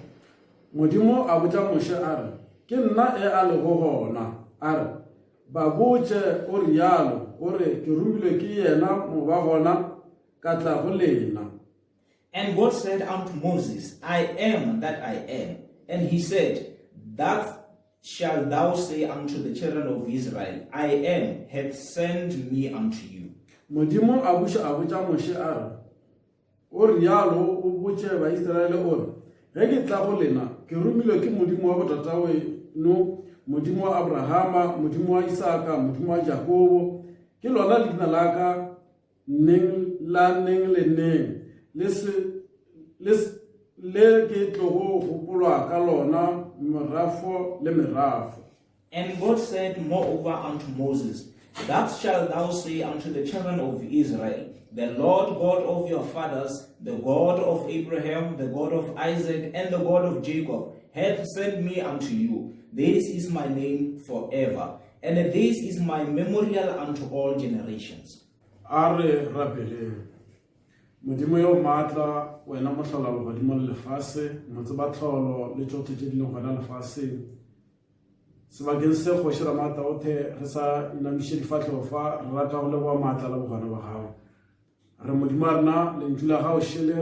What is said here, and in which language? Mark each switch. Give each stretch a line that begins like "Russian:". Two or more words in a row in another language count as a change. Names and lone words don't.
Northern Sotho: Modimo a botša Moshe a re, ke nna a lego gona, a re, ba botše o rialo, o re ke romilwe ke yena mo ba gona ka tla go lena.
English: And God said unto Moses, I am that I am. And he said, That shalt thou say unto the children of Israel, I am hath sent me unto you.
Northern Sotho: Modimo a botša Moshe a re, o rialo o botše ba Israele o re, ge ke tla go lena ke romilwe ke Modimo wa botata weno, Modimo wa Abrahama, Modimo wa Isaka, Modimo wa Jakobo, ke lona leina la ka neng le neng le ke tlogo gopolwa ka lona merafo le merafo.
English: And God said moreover unto Moses, Thus shalt thou say unto the children of Israel, The Lord God of your fathers, the God of Abraham, the God of Isaac, and the God of Jacob, hath sent me unto you. This is my name forever, and this is my memorial unto all generations.
Northern Sotho: Are rapele Modimo yo matla wena motlhola bogodimo le lefase motsebatlholo le tšotho tše di leng gona lefaseng sebakeng se kgoši Ramata othe re sa inamiše difatlhego fa re rata go leboa maatla le bogwana ba gago re Modimo a rena lentšu la gago šele